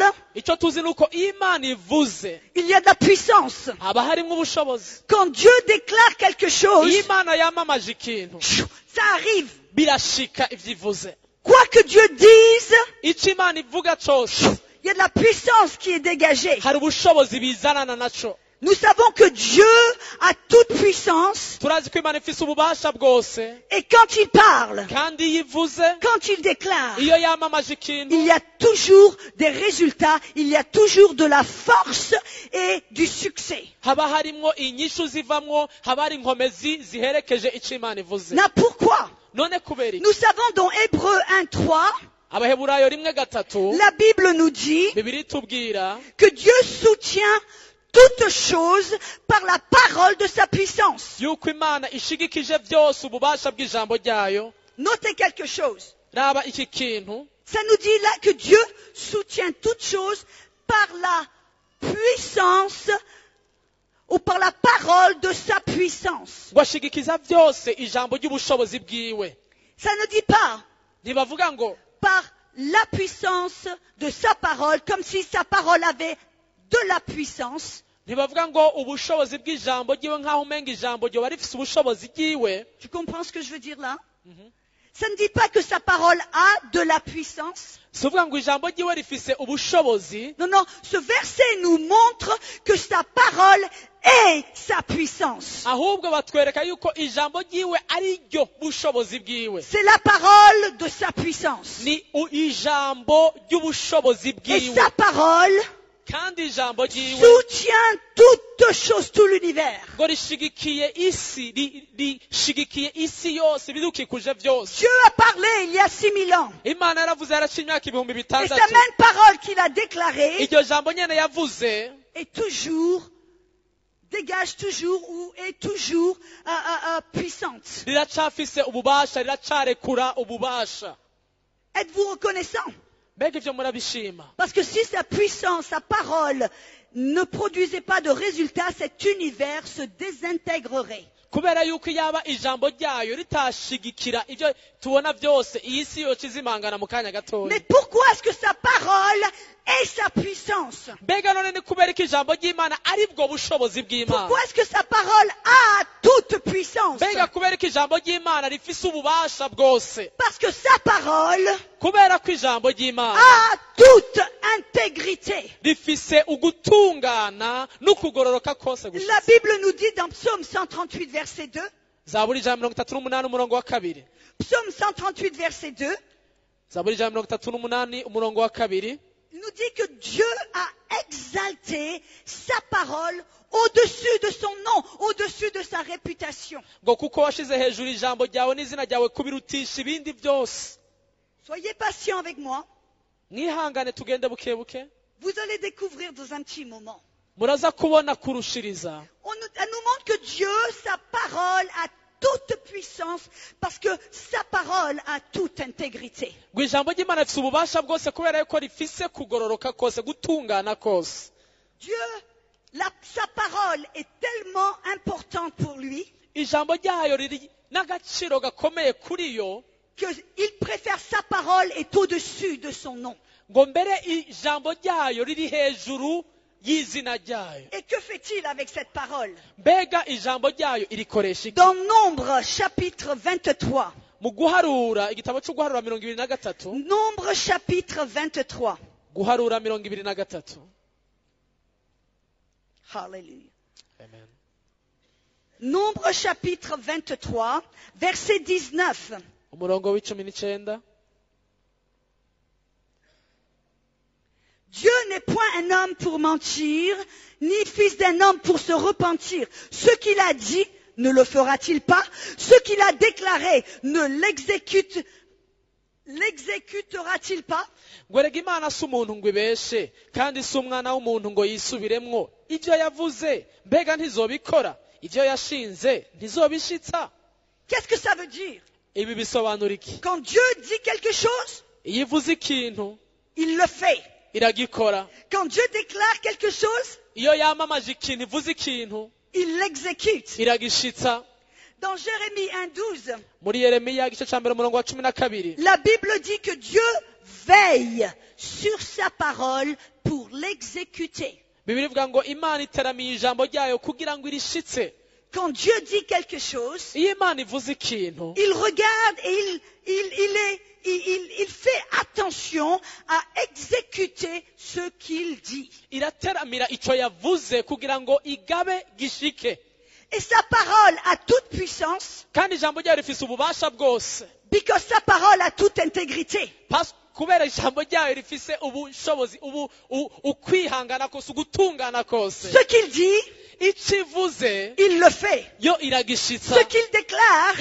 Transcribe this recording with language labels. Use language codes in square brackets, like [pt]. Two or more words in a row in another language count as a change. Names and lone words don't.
[rn] icyo tuzi ni uko iyo Imana ivuze [fr] il y a de la puissance. [rn] haba harimo ubushobozi. [fr] Quand Dieu déclare quelque chose, [rn] iyo Imana yamamaje ikintu [fr] ça arrive. [rn] birashika ivyo ivuze. [fr] Quoi que Dieu dise, [rn] icyo Imana ivuga cyose [fr] il y a de la puissance qui est dégagée. [rn] hari ubushobozi bizanana naco. [fr] Nous savons que Dieu a toute puissance [rn] turazi ko Imana ifise ububasha bwose, [fr] et quand il parle, [rn] kandi iyo ivuze, [fr] quand il déclare, [rn] iyo yamamaje ikintu [fr] il y a toujours des résultats, il y a toujours de la force et du succès. [rn] haba harimwo inyishu zivamwo, haba hari inkomezi ziherekeje icyo Imana ivuze. [fr] Là, pourquoi? [rn] none kubera iki? [fr] Nous savons dans Hébreux 1:3, [rn] abaheburayo 1:3 [fr] la Bible nous dit [rn] bibiri tubwira [fr] que Dieu soutient toutes choses par la parole de sa puissance. [rn] yuko Imana ishigikije byose ububasha bw'ijambo ryayo. [fr] Notez quelque chose. [rn] raba iki kintu, [fr] Ça nous dit là que Dieu soutient toutes choses par la puissance ou par la parole de sa puissance. [rn] ngo ashigikiza byose ijambo ry'ubushobozi bwiwe. [fr] Ça ne dit pas [rn] ntibavuga ngo [fr] par la puissance de sa parole, comme si sa parole avait de la puissance. [rn] ntibavuga ngo ubushobozi bw'ijambo ryiwe nk'aho umenga ijambo ryoba rifise ubushobozi bwiwe. [fr] Tu comprends ce que je veux dire là? Ça ne dit pas que sa parole a de la puissance. [rn] si uvuga ngo ijambo ryiwe rifise ubushobozi. [fr] Non, non, ce verset nous montre que sa parole est sa puissance. [rn] ahubwo batwereka yuko ijambo ryiwe ari ryo bushobozi bwiwe. [fr] C'est la parole de sa puissance. [rn] ni ijambo ry'ubushobozi [fr] Et [rn] bwiwe, [fr] sa parole [rn] kandi ijambo ryiwe [fr] soutient toutes choses, tout l'univers. [rn] ngo rishigikiye isi, rishigikiye isi yose, ibidukikuje byose. [fr] Dieu a parlé il y a 6000 ans. [rn] Imana yaravuze yaraca imyaka 6,000. [fr] Et sa même parole qu'il a déclarée [rn] iryo jambo nyene yavuze [fr] est toujours, dégage toujours ou est toujours puissante. [rn] riracafise ububasha, riracarekura ububasha. [fr] Êtes-vous reconnaissant? [rn] mbega ivyo murabishima? [fr] Parce que si sa puissance, sa parole ne produisait pas de résultats, cet univers se désintégrerait. [rn] kubera yuko yaba ijambo ryayo ritashigikira ivyo tubona byose, iyi si yoca izimangana mu kanya gatoya. [fr] Mais pourquoi est-ce que sa parole est sa puissance? [rn] mbega none ni kubera ko ijambo ry'Imana ari bwo bushobozi bw'Imana? [fr] Pourquoi est-ce que sa parole a toute puissance? [rn] mbega kubera ko ijambo ry'Imana rifise ububasha bwose? [fr] Parce que sa parole [rn] kubera ko ijambo ry'Imana [fr] a toute intégrité. [rn] rifise ugutungana n'ukugororoka kose [fr] La [rn] gushitse. [fr] Bible nous dit dans Psaume 138 verset 2, [rn] zaburi 138 umurongo wa 2. [fr] Psaume 138 verset 2, [rn] zaburi 138 umurongo wa 2 [fr] il nous dit que Dieu a exalté sa parole au-dessus de son nom, au-dessus de sa réputation. [rn] ngo kuko washize hejuru ijambo ryawe n'izina ryawe kubirutisha ibindi byose. [fr] Soyez patient avec moi. [rn] mwihangane tugende buke buke, [fr] Vous allez découvrir dans un petit moment. [rn] muraza kubona kurushiriza. [fr] Elle nous montre que Dieu, sa parole a toute puissance parce que sa parole a toute intégrité. [rn] ngo ijambo ry'Imana rifise ububasha bwose kubera yuko rifise kugororoka kose, gutungana kose. [fr] Dieu, sa parole est tellement importante pour lui [rn] ijambo ryayo riri n'agaciro gakomeye kuri yo [fr] qu'il préfère sa parole est au-dessus de son nom. [rn] ngo mbere ijambo ryayo riri hejuru y'izina ryayo. [fr] Et que fait-il avec cette parole? [rn] Mbega ijambo ryayo irikoresha iki? [fr] Dans Nombre chapitre 23. [rn] Mu guharura igitabo cyo guharura 23. [fr] Nombre chapitre 23. [rn] Guharura 23. Hallelujah. Amen. [fr] Nombre chapitre 23, verset 19. [rn] Umurongo w'19. [fr] Dieu n'est point un homme pour mentir, ni fils d'un homme pour se repentir. Ce qu'il a dit, ne le fera-t-il pas? Ce qu'il a déclaré, ne l'exécutera-t-il pas? [rn] ngo erega imana si umuntu ngo ibeshe kandi si umwana w'umuntu ngo yisubiremwo. Ibyo yavuze mbega ntizobikora, ibyo yashinze ntizobishitsa. [fr] Qu'est-ce que ça veut dire? [rn] Ibi bisobanura iki? [fr] Quand Dieu dit quelque chose, [rn] iyo ivuze ikintu [fr] il le fait. [rn] iragikora. [fr] Quand Dieu déclare quelque chose, [rn] iyo yamamaje ikintu ivuze ikintu [fr] il l'exécute. [rn] iragishitsa. [fr] Dans Jérémie 1:12, [rn] muri Yeremiya igice cya mbere umurongo wa 12, [fr] la Bible dit que Dieu veille sur sa parole pour l'exécuter. [rn] Bibiliya ivuga ngo Imana iteramiye ijambo ryayo kugira ngo irishitse. [fr] Quand Dieu dit quelque chose, [rn] Iyo Imana ivuze ikintu [fr] il regarde et il fait attention à exécuter ce qu'il dit. [rn] irateramira icyo yavuze kugira ngo igabe gishike. [fr] Et sa parole a toute puissance, [rn] kandi ijambo ryayo rifise ububasha bwose. [fr] because sa parole a toute intégrité. [rn] Kubera ijambo ryayo rifise ubushobozi ukwihangana kose ugutungana kose. [fr] Ce qu'il dit, [rn] icyo ivuze [fr] il le fait. [rn] yo iragishitsa. [fr] Ce qu'il déclare,